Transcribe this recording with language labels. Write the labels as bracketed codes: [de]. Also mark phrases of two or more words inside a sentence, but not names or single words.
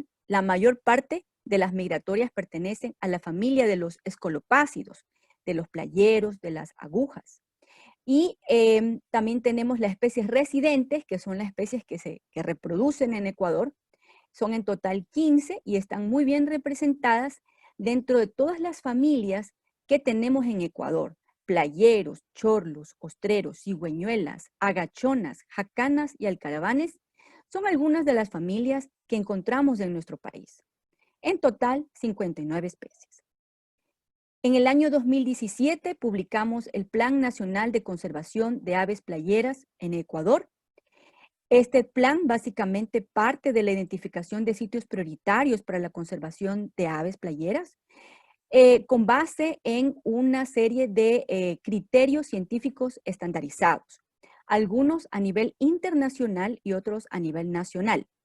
[es] La mayor parte de las migratorias pertenecen a la familia de los escolopácidos, de los playeros, de las agujas. Y también tenemos las especies residentes, que son las especies que reproducen en Ecuador. Son en total 15 y están muy bien representadas dentro de todas las familias que tenemos en Ecuador. Playeros, chorlos, ostreros, cigüeñuelas, agachonas, jacanas y alcaravanes son algunas de las familias que encontramos en nuestro país. En total, 59 especies. En el año 2017 publicamos el Plan Nacional de Conservación de Aves Playeras en Ecuador. Este plan básicamente parte de la identificación de sitios prioritarios para la conservación de aves playeras, con base en una serie de criterios científicos estandarizados, algunos a nivel internacional y otros a nivel nacional.